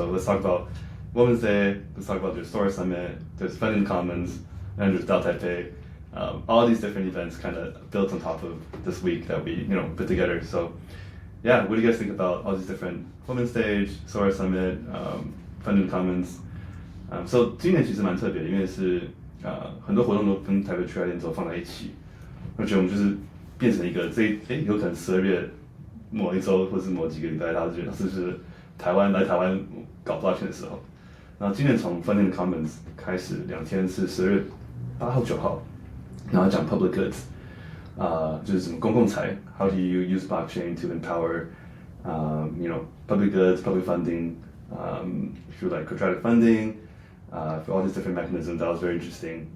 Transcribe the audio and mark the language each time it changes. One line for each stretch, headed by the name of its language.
English: So let's talk about Women's Day, let's talk about the Store Summit, there's Funding Commons, and there's Dao Taipei. All these different events kind of built on top of this week that we put together. So yeah, what do you guys think about all these different Women's Stage, Store Summit, Funding Commons?
Chinese: So 今年其实蛮特别的，因为是很多活动都跟台北区块链周放在一起，而且我们就是变成一个有可能12月某一周或是某几个礼拜，大家觉得是不是来台湾搞 blockchain 的时候，然后今年从 Funding the Commons 开始2天是12月8号9号，然后讲 Public Goods，就是什么公共财
English: ，How do you use blockchain to empower public goods, public funding, through like quadratic funding, for all these different mechanisms. That was very interesting.